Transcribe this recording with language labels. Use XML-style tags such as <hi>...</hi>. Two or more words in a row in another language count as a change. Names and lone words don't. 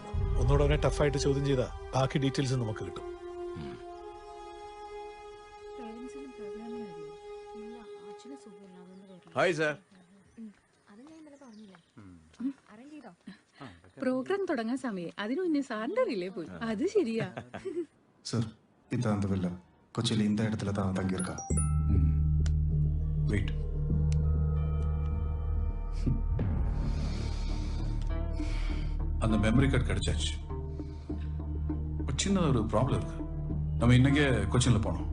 <ml>ഒന്നുകൂടെ അവനെ ടഫായിട്ട് ചോദ്യം ചെയ്താൽ ബാക്കി ഡീറ്റെയിൽസ് നമുക്ക് കിട്ടും.</ml> <en>Hi sir.</en> <ml>പ്രോഗ്രാം തുടങ്ങാൻ സമയം, അതിനു മുന്നേ സാറിന്റെ റിലേ പോയി. അത് ശരിയാ</ml> <ta>சார் இதான் அந்த வில்லா. கொச்சியில் இந்த இடத்துல தான் தங்கியிருக்கா. வெயிட். அந்த மெமரி கார்டு கிடைச்சாச்சு. ஒரு சின்ன ஒரு ப்ராப்ளம் இருக்கு. நம்ம இன்னைக்கே கொச்சின்ல போனோம்.</ta>